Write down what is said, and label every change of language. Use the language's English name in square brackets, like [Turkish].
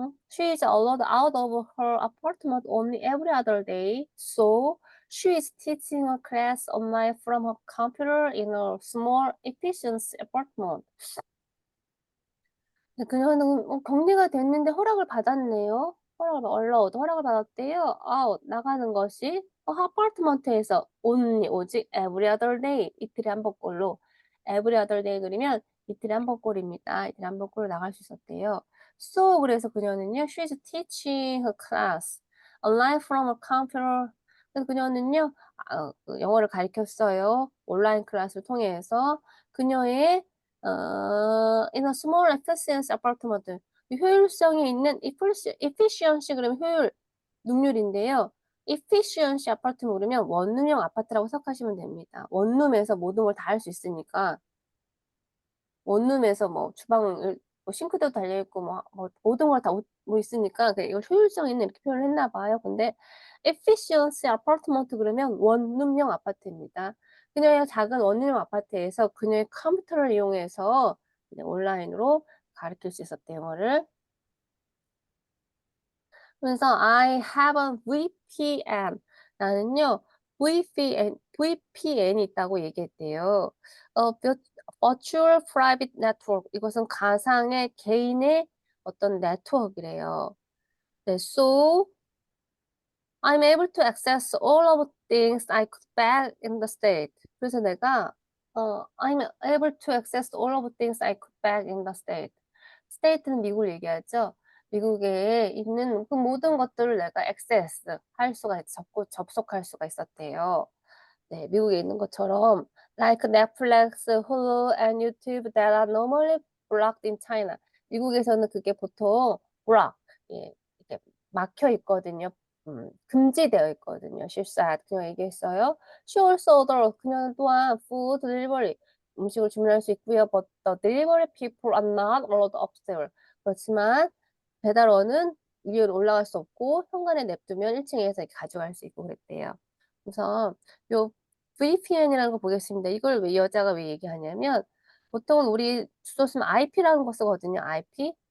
[English] She is allowed out of her apartment only every other day. So she is teaching a class online from her computer in a small efficiency apartment. [Korean] 네, 그녀는 격리가 됐는데 허락을 받았네요. 허락을 받았대요. 나가는 것이 아파트먼트에서 오직 [English] every other day [Korean] 이틀에 한 번꼴로 every other day 그리면 이틀에 한 번꼴입니다. 이틀에 한 번꼴로 나갈 수 있었대요. [English] So [Korean] 그래서 그녀는요, [English] she's teaching her class online from a computer. [Korean] 그래서 그녀는요, 영어를 가르쳤어요. 온라인 클래스를 통해서 그녀의 [English] in a small efficiency apartment. [Korean] 효율성이 있는 efficiency 그러면 효율, 능률인데요. efficiency 아파트면 그러면 원룸형 아파트라고 생각하시면 됩니다. 원룸에서 모든 걸 다 할 수 있으니까 원룸에서 뭐 주방을 싱크대도 달려 있고 뭐 모든 걸 다 있으니까 이걸 효율성 있는 이렇게 표현을 했나 봐요. 근데 efficiency apartment 그러면 원룸형 아파트입니다. 그녀의 작은 원룸형 아파트에서 그녀의 컴퓨터를 이용해서 온라인으로 가르칠 수 있었대요, 영어를. 그래서 [English] I have a VPN. [Korean] 나는요, VPN이 있다고 얘기했대요. [English] Virtual Private Network. [Korean] 이것은 가상의 개인의 어떤 네트워크래요. [English] 네, so I'm able to access all of things I could back in the state. [Korean] 그래서 내가 [English] I'm able to access all of things I could back in the state. [Korean] state는 미국을 얘기하죠. 미국에 있는 그 모든 것들을 내가 access 할 수가 접속할 수가 있었대요. [English] 네, [Korean] 미국에 있는 것처럼 [English] like Netflix, Hulu, and YouTube that are normally blocked in China. [Korean] 미국에서는 그게 보통 block, 예, 이렇게 막혀 있거든요. 금지되어 있거든요. [English] She said, [Korean] 그녀가 얘기했어요. [English] She also ordered, [Korean] 그녀는 또한 [English] food delivery, [Korean] 음식을 주문할 수 있고요. [English] But the delivery people are not allowed upstairs. [Korean] 그렇지만 배달원은 위로 올라갈 수 없고 현관에 냅두면 1층에서 가져갈 수 있고 그랬대요. 그래서 요 VPN이라는 거 보겠습니다. 이걸 왜 여자가 왜 얘기하냐면 보통은 우리 주소 쓰면 IP라는 거 쓰거든요. IP.